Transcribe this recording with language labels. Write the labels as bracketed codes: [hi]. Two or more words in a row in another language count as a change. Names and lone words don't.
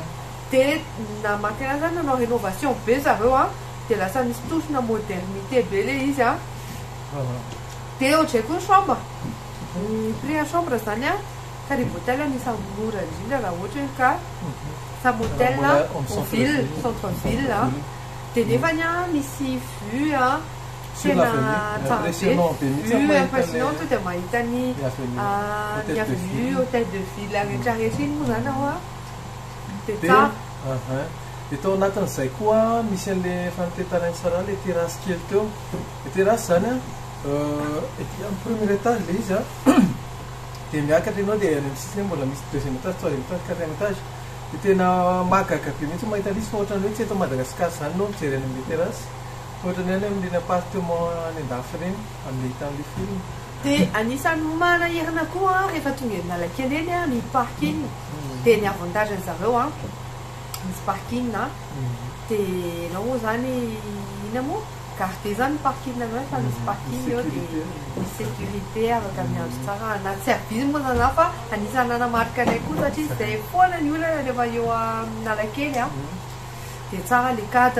[mg] Dia namaky anazy zany nanao rénovation be zareo dia lasa misy tosina modernité be le izy dia ohatray koa chambre ny [fr] prix chambre [mg] zany Caribe Hotel anisany mora indrindra raha ohatra hoe ka samy [fr] hôtel au ville centre ville [mg] dia nefany misy vue tena tsara be [fr] vue impressionnant [mg] to dia mahita ny [fr] avenue hôtel de ville [mg] rehetrarehetra iny moa zany ao dia tsara. Dia tao anatin'izay koa misy an'le fanotetanany tsara le terrasse kely teo. Le terrasse zany amin'ny [fr] premier étage [mg] le izy dia miakatra ianao dia any amin'ny sisiny mbola misy [fr] deuxième étage, troisième étage, quatrième étage. [mg] Dia tena mahagaga be mihitsy mahita an'izy fa ohatrany hoe tsy eto Madagasikara zany no mijery any amin'le terrasse. Ohatrany any amin'ireny appartement any andafy ireny amin'le hita amin'le film. Dia anisany manahirana koa rehefa tonga eny Analakely eny ny parking dia ny avantagen'ny zareo misy parking dia ianao moa zany ina moa gardé zany parking anao fa misy parking eo dia misy sécurité afaka miandro tsara anaty service moa zany fa anisany nanamarika anay koa satria izay foana ny olana rehefa eo Analakely dia tsara [fr] le cadre.